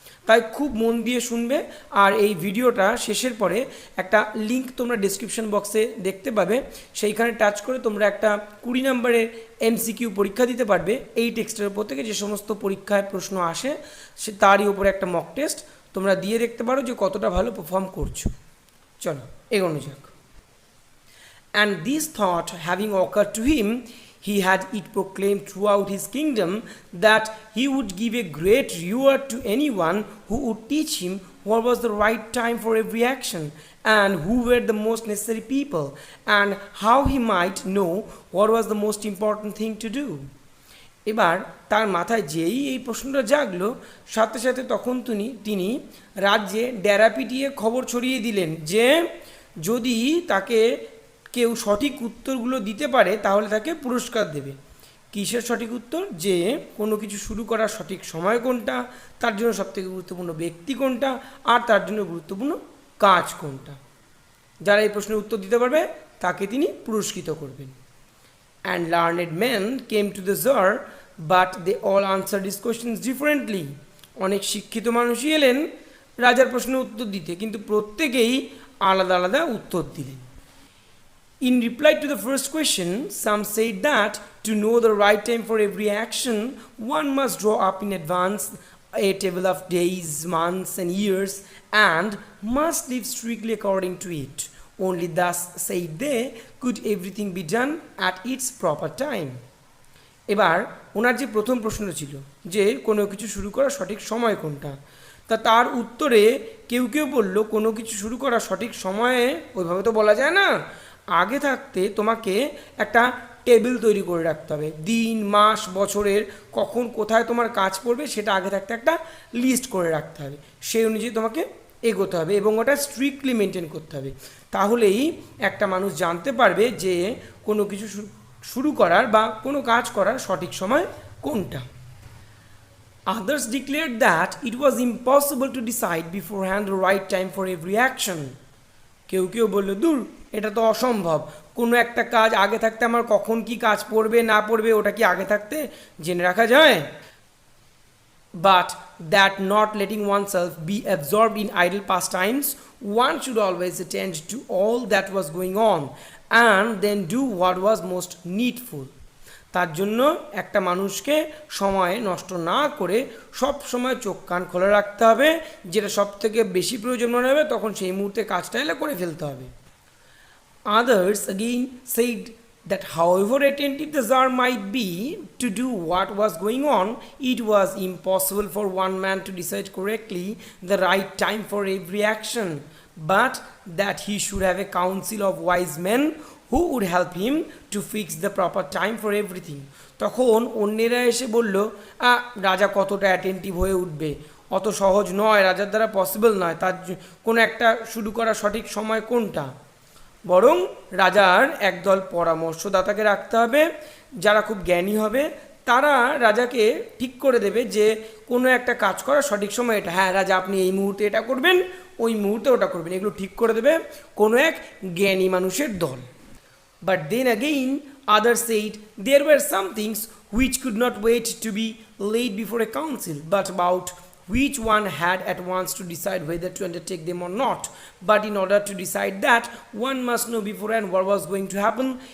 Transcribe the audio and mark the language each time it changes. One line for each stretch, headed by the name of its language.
Bangla: তাই খুব মন দিয়ে শুনবে। আর এই ভিডিওটা শেষের পরে একটা লিঙ্ক তোমরা ডিসক্রিপশন বক্সে দেখতে পাবে, সেইখানে টাচ করে তোমরা একটা 20 নম্বরের MCQ পরীক্ষা দিতে পারবে। এই টেক্সটের উপর থেকে যে সমস্ত পরীক্ষায় প্রশ্ন আসে সে তারই উপরে একটা মক টেস্ট তোমরা দিয়ে দেখতে পারো যে কতটা ভালো পারফর্ম করছো। চলো এগোনো যাক।
English: And this thought having occurred to him, he had it proclaimed throughout his kingdom that he would give a great reward to anyone who would teach him what was the right time for every action, and who were the most necessary people, and how he might know what was the most important thing to do.
Bangla: এবার তার মাথায় যেই এই প্রশ্নটা জাগলো, সাথে সাথে তখন তিনি রাজ্যে ডেরা পিটিয়ে খবর ছড়িয়ে দিলেন যে যদি তাকে কেউ সঠিক উত্তরগুলো দিতে পারে তাহলে তাকে পুরস্কার দেবে। কিসের সঠিক উত্তর? যে কোনো কিছু শুরু করার সঠিক সময় কোনটা, তার জন্য সবথেকে গুরুত্বপূর্ণ ব্যক্তি কোনটা, আর তার জন্য গুরুত্বপূর্ণ কাজ কোনটা। যারা এই প্রশ্নের উত্তর দিতে পারবে তাকে তিনি পুরস্কৃত করবেন।
English: And learned men came to the Tsar, but they all answered his questions differently.
Bangla: অনেক শিক্ষিত মানুষই এলেন রাজার প্রশ্নের উত্তর দিতে, কিন্তু প্রত্যেকেই আলাদা আলাদা উত্তর দিলেন।
English: In reply to the first question, some said that to know the right time for every action, one must draw up in advance a table of days, months, and years, and must live strictly according to it. Only thus, said they, could everything be done at its proper time.
Bangla: এবার ওনার যে প্রথম প্রশ্ন ছিল যে কোনো কিছু শুরু করার সঠিক সময় কোনটা, তার উত্তরে কেউ কেউ বলল কোনো কিছু শুরু করার সঠিক সময়ে ওইভাবে তো বলা যায় না, আগে থাকতে তোমাকে একটা টেবিল তৈরি করে রাখতে হবে। দিন, মাস, বছরের কখন কোথায় তোমার কাজ পড়বে সেটা আগে থাকতে একটা লিস্ট করে রাখতে হবে। সেই অনুযায়ী তোমাকে এগোতে হবে এবং ওটা স্ট্রিক্টলি মেনটেন করতে হবে। তাহলেই একটা মানুষ জানতে পারবে যে কোনো কিছু শুরু করার বা কোনো কাজ করার সঠিক সময় কোনটা।
English: Others declared that it was impossible to decide beforehand the right time for every action.
Bangla: কেউ কেউ বলল, দূর, এটা তো অসম্ভব। কোনো একটা কাজ আগে থাকতে আমার কখন কি কাজ পড়বে না পড়বে ওটা কি আগে থাকতে জেনে রাখা যায়?
English: But that not letting oneself be absorbed in idle pastimes, one should always attend to all that was going on and then do what was most needful.
Bangla: তার জন্য একটা মানুষকে সময় নষ্ট না করে সব সময় চোখ কান খোলা রাখতে হবে, যেটা সব থেকে বেশি প্রয়োজন মনে হবে তখন সেই মুহূর্তে কাজটা এলে করে ফেলতে হবে।
English: Others again said that however attentive the Tsar might be to do what was going on, it was impossible for one man to decide correctly the right time for every action, but that he should have a council of wise men who would help him to fix the proper time for everything.
Bangla: তখন অন্যেরা এসে বলল, রাজা কতটা attentive হয়ে উঠবে, অত সহজ নয়, রাজার দ্বারা পসিবল নয়, তার কোনো একটা শুরু করা সঠিক সময় কোনটা, বরং রাজার একদল পরামর্শদাতাকে রাখতে হবে যারা খুব জ্ঞানী হবে, তারা রাজাকে ঠিক করে দেবে যে কোনো একটা কাজ করার সঠিক সময় এটা, হ্যাঁ রাজা আপনি এই মুহূর্তে এটা করবেন, ওই মুহূর্তে ওটা করবেন, এগুলো ঠিক করে দেবে কোনো এক জ্ঞানী মানুষের দল।
English: But then again, others said there were some things which could not wait to be laid before a council, but about which one had at once to decide whether to undertake them or not. But in order to decide that, one must know beforehand what was going to happen.